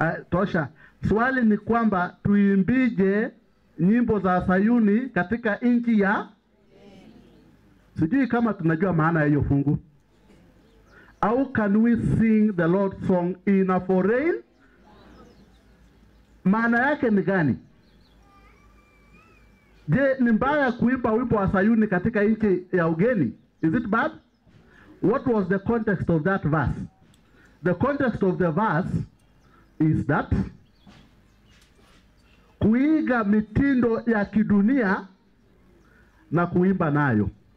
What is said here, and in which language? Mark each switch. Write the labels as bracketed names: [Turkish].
[Swahili] Tosha. Swali ni kwamba tuimbije nyimbo za Sayuni katika nchi ya, sijui kama tunajua maana ya hiyo fungu. [English] How can we sing the Lord's song in a foreign? [Swahili] Maana yake ni gani? Je, ni mbaya kuimba wimbo wa Sayuni katika nchi ya ugeni? [English] Is it bad? What was the context of that verse? The context of the verse is that [Swahili] kuiga mitindo ya kidunia na kuimba nayo.